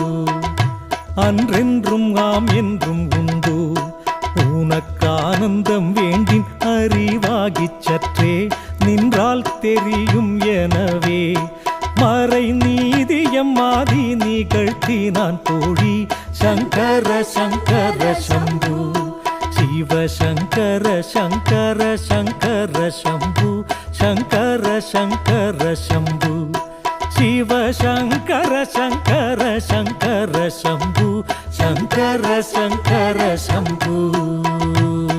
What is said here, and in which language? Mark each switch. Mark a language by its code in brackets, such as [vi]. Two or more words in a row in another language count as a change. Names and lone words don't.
[ta] அன்றென்றும் ஆம் என்றும் உண்டோ உனக்கானந்தம் வேண்டின் அறிவாகிச் சற்றே நின்றால் தெரியும் எனவே மறை நீதியம் ஆதி நிகழ்த்தி நான் தோழி சங்கர சங்கர சம்பு. [sa] शिव शङ्कर शङ्कर शङ्कर शम्भु शङ्कर शङ्कर शम्भु शिव शङ्कर शङ्कर शङ्कर शम्भु शङ्कर शङ्कर शम्भु